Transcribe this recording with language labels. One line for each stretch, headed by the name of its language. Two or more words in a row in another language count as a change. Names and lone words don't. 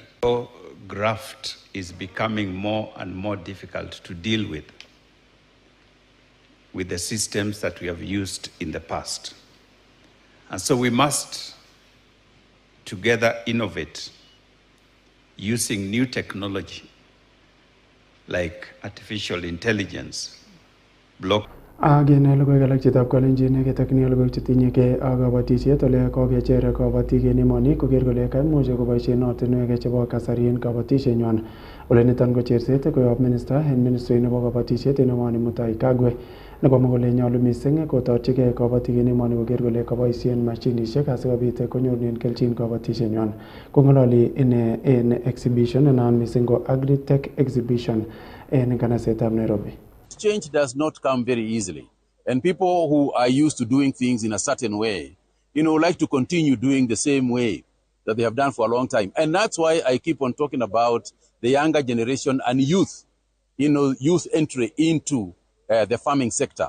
English: So graft is becoming more and more difficult to deal with the systems that we have used in the past. And so we must together innovate using new technology like artificial intelligence,
Kalenjin: Agene logoiwek alak chetab Kalenjin ketokyin logoiwek chetinye ke ak kabatisiet ole kokecher kabatik en emoni koker kole kaimuch koboisien ortinwek chebo kasari en kabatisienywan. Ole niton ko cherset koyob minista en ministry nebo kabatisiet en emoni Mutahi Kagwe nekomwa kole nyolu mising kotorchigei kabatik en emoni koker kole kaboisien mashinisiek asikobit konyorunen kelchin kabatisienywan. Kong'ololi ine en exhibition nenaat mising ko
English: Agri-Tech exhibition
Kalenjin: en kanasetab Nairobi.
English: Change does not come very easily. And people who are used to doing things in a certain way, like to continue doing the same way that they have done for a long time. And that's why I keep on talking about the younger generation and youth, youth entry into the farming sector.